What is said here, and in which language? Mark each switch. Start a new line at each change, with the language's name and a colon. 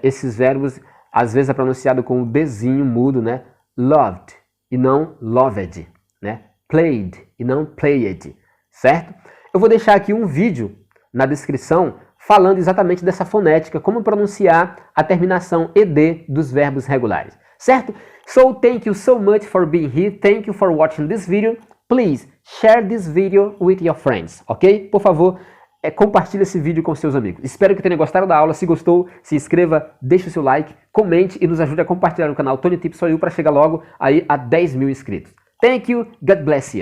Portuguese: Esses verbos às vezes é pronunciado com o Bzinho mudo, né? Loved e não loved, né? Played e não played, certo? Eu vou deixar aqui um vídeo na descrição falando exatamente dessa fonética, como pronunciar a terminação ed dos verbos regulares, certo?
English: So thank you so much for being here. Thank you for watching this video. Please share this video with your friends, ok?
Portuguese: Por favor, compartilhe esse vídeo com seus amigos. Espero que tenha gostado da aula. Se gostou, se inscreva, deixe o seu like, comente e nos ajude a compartilhar no canal Tony Tips For You para chegar logo aí a 10 mil inscritos.
English: Thank you, God bless you.